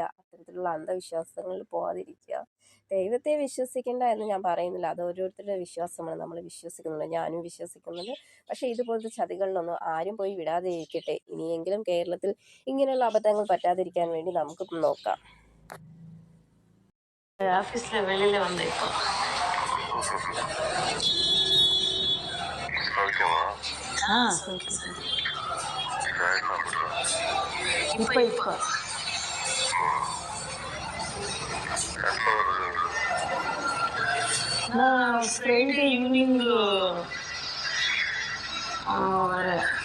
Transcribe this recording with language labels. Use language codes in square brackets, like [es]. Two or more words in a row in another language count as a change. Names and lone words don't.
[ml] അത്തരത്തിലുള്ള അന്ധവിശ്വാസങ്ങളിൽ പോകാതിരിക്കുക. ദൈവത്തെ വിശ്വസിക്കേണ്ട എന്ന് ഞാൻ പറയുന്നില്ല, അത് ഓരോരുത്തരുടെ വിശ്വാസമാണ്. നമ്മൾ വിശ്വസിക്കുന്നുണ്ട്, ഞാനും വിശ്വസിക്കുന്നുണ്ട്. പക്ഷേ ഇതുപോലത്തെ ചതികളിലൊന്നും ആരും പോയി വിടാതെ ഇരിക്കട്ടെ. ഇനിയെങ്കിലും കേരളത്തിൽ ഇങ്ങനെയുള്ള അബദ്ധങ്ങൾ പറ്റാതിരിക്കാൻ വേണ്ടി നമുക്ക് നോക്കാം. [ta] ஆஃபீஸில் வெளியில் வந்து இப்போ இப்போ நான் [en] Friday evening [ta] வரேன்.